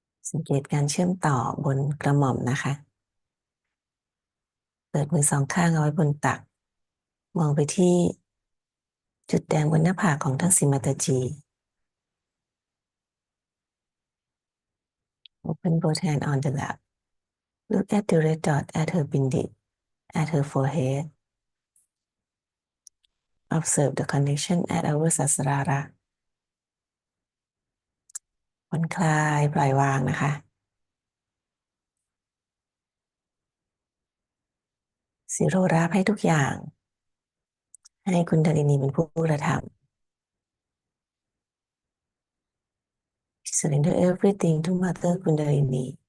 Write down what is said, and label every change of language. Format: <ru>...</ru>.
<th>สังเกตการเชื่อมต่อบนกระหม่อมนะคะ เปิดมือสองข้างเอาไว้บนตัก มองไปที่จุดแดงบนหน้าผากของทั้งสิมัตจี</th> <en>Open both hands on the lap. Look at the red dot at her bindi, at her forehead. Observe the connection at our sasrara.</en> <th>ผ่อนคลายปล่อยวางนะคะ สิโรราบให้ทุกอย่าง ให้คุณดารินีเป็นผู้กระทำ</th> <en>Surrender everything to Mother Kundalini.</en>